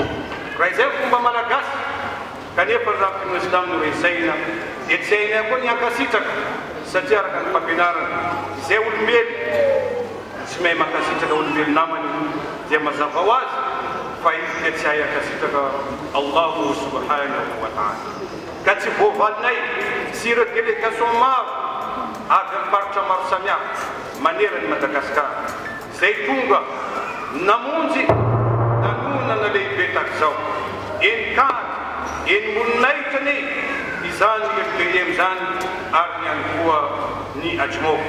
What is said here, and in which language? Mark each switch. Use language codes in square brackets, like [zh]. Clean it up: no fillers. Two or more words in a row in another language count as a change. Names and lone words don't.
[mg] Raha izay fomba malagasy kanefa raha finoana Islam no resaina dia tsy hainay koa ny ankasitraka satria araka ny fampianarana izay olombelo tsy mahay mankasitraka olombelo namany dia mazava ho azy fa izy dia tsy hay ankasitraka [ar] الله سبحانه وتعالى. [mg] Ka tsy voavalinay sy ireo délégation maro avy amin'ny faritra maro samihafa manerany Madagasikara zay tonga namonjy lanonana lehibe tahak'izao enikady eny moninahitany izany LDM zany ary ihany koa ny ajomoko.